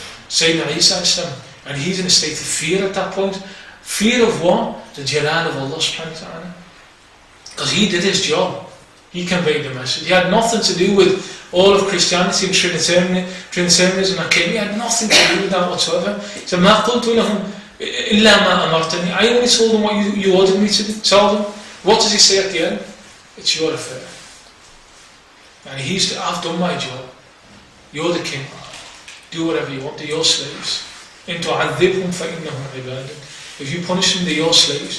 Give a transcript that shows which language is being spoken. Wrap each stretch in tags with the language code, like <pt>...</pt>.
<en>Sayyidina Isa, and he's in a state of fear at that point. Fear of what? The jalal of Allah subhanahu wa ta'ala. Because he did his job. He conveyed the message. He had nothing to do with all of Christianity and Trinitarianism that came. He had nothing to do with that whatsoever. He said,</en> <ar>مَا قُلْتُ لَهُمْ إِلَّا مَا أَمَرْتَنِي.</ar> <en>I only told them what you ordered me to tell them. What does he say at the end? It's your affair. And I've done my job. You're the king. Do whatever you want. They're your slaves.</en> <ar>إِن تُعَذِّبْهُمْ فَإِنَّهُمْ عِبَادٌ.</ar> <en>If you punish them, they're your slaves.</en>